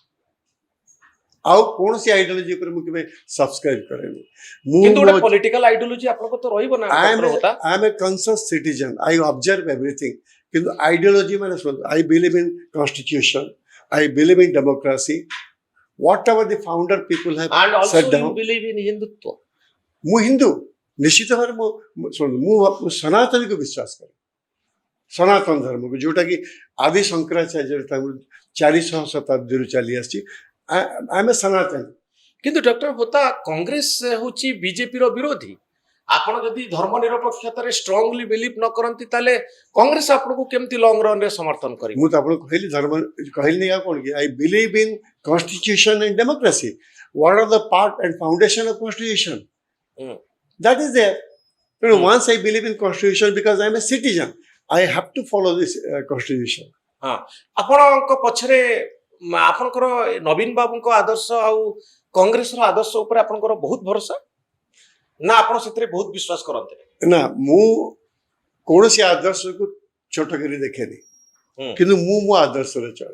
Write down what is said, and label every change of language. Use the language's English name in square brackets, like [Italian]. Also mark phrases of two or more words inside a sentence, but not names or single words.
[Odia] ଆଉ କୌଣସି ଆଇଡିଓଲୋଜି ଉପରେ ମୁଁ କେବେ ସବସ୍କ୍ରାଇବ କରେନି। କିନ୍ତୁ ଗୋଟେ ପଲିଟିକାଲ ଆଇଡିଓଲୋଜି ଆପଣଙ୍କ ତ ରହିବ ନା ଆଇ ଡକ୍ଟର ହୋତା? [English] I'm a conscious citizen, I observe everything. [Odia] କିନ୍ତୁ ଆଇଡିଓଲୋଜି ମାନେ ଶୁଣନ୍ତୁ, [English] I believe in constitution, I believe in democracy, whatever the founder people And ହ୍ୟାଭ୍ also ସେଟ୍ you ଡାଉନ୍। believe in ହିନ୍ଦୁତ୍ୱ? [Odia] ମୁଁ ହିନ୍ଦୁ ନିଶ୍ଚିତ ଭାବରେ। ଶୁଣନ୍ତୁ, ମୁଁ ସନାତନୀକୁ ବିଶ୍ୱାସ କରେ, ସନାତନ ଧର୍ମକୁ, ଯୋଉଟା କି ଆଦି ଶଙ୍କରାଚାର୍ଯ୍ୟ 400 ଶତାବ୍ଦୀରୁ ଚାଲି ଆସିଛି। ଆମେ ସନାତନ। କିନ୍ତୁ ଡକ୍ଟର ହୋତା କଂଗ୍ରେସ ହଉଛି ବିଜେପି ର ବିରୋଧୀ। ଆପଣ ଯଦି ଧର୍ମ ନିରପେକ୍ଷତାରେ [English] strongly believe [Odia] ନ କରନ୍ତି ତାହେଲେ କଂଗ୍ରେସ ଆପଣଙ୍କୁ କେମିତି [English] long run [Odia] ରେ ସମର୍ଥନ କରିବ? ମୁଁ ତ ଆପଣଙ୍କୁ କହିଲି ଧର୍ମ କହିଲି ଆଉ କଣ କି, [English] I believe in constitution and democracy. What are the part and foundation of constitution? That is there. You know, once I believe in constitution because I am a citizen, I have to follow this constitution. [Odia] ହଁ, ଆପଣଙ୍କ ପଛରେ ଆପଣଙ୍କର ନବୀନ ବାବୁଙ୍କ ଆଦର୍ଶ ଆଉ କଂଗ୍ରେସର ଆଦର୍ଶ ଉପରେ ଆପଣଙ୍କର ବହୁତ ଭରସା ନା ଆପଣ ସେଥିରେ ବହୁତ ବିଶ୍ୱାସ କରନ୍ତି? ନା, ମୁଁ କୌଣସି ଆଦର୍ଶକୁ ଛୋଟ କରି ଦେଖେନି, କିନ୍ତୁ ମୁଁ ମୋ ଆଦର୍ଶରେ ଚଳେ।